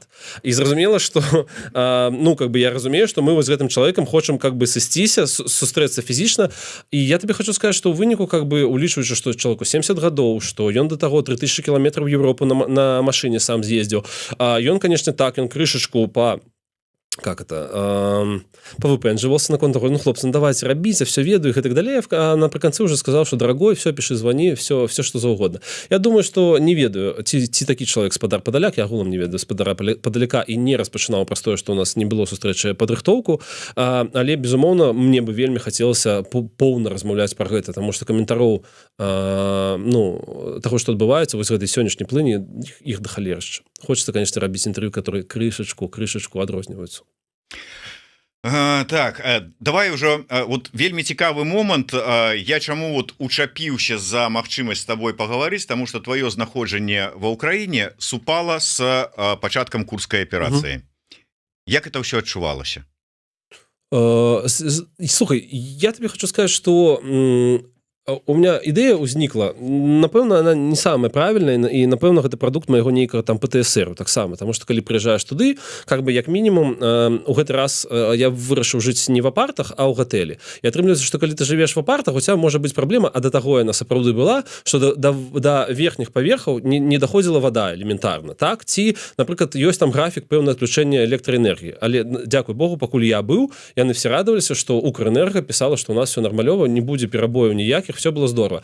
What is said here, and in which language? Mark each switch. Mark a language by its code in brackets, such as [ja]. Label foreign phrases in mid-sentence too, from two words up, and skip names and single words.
[be] І зразумела, што [ru] ну как бы [be] я разумею, што мы вось з гэтым чалавекам хочам [ru] как бы [be] сысціся, сустрэцца фізічна. І я табе хочу сказаць, што ў выніку [ru] как бы [be] улічваючы, што чалавеку 70 гадоў, што ён да таго 3000 кіламетраў Европу на машыне сам з'ездзіў. Ён, канешне, так, ён крышачку па [ru] как это, повыпендживался на контур, [be] ну, хлопцы, ну, давайте, рабіце, все ведаю, [ru] и так далее, а напрыканцы уже сказал, что, дорогой, все, пиши, звони, все, что за угодно. [be] Я думаю, что не ведаю, ці такі чалавек спадар Падаляк, я агулам не ведаю спадара Падаляка і не распачынаў праз тое, што у нас не было сустрэчы падрыхтоўку, але, безумоўна, мне бы вельмі хацелася поўна размаўляць пра гэта, таму што каментароў, ну, таго, што адбываецца вось гэтай сённяшняй плыні, іх да халерышча. [ru] Хочется, конечно, [be] рабіць інтэрв'ю, которые крышачку адрозніваюцца. Так, давай [ru] уже вот [be] вельмі цікавы момант. Я чаму вот учапіўся за магчымасць з табой пагаварыць, таму што твоё знаходжанне ва ўкраіне супала з пачаткам курскай аперацыі. Як это ўсё адчувалася? Слухай, [ru] я тебе хочу сказать, что у меня [be] ідэя ўзнікла, напэўна, [ru] она не самая правильная, [be] і напэўна гэта прадукт майго нейкага там ПТСР таксама, [ru] потому что [be] калі прыязджаеш туды, [ru] как бы [be] як мінімум у гэты раз я вырашыў жыць не в апартах, а ў гатэлі. І атрымліваецца, што калі ты жывеш в апартах, у тебя можа быць праблема, а да таго яна сапраўды была, што да верхніх паверхаў не даходзіла вада элементарна, так? Ці, напрыклад, ёсць там графік пэўнае адключэння электраэнергіі, але дзякуй Богу, пакуль я быў, яны все радаваліся, што Укрэнерга пісала, што у нас все нармалёва, не будзе перабояў ніякіх, все было здорово.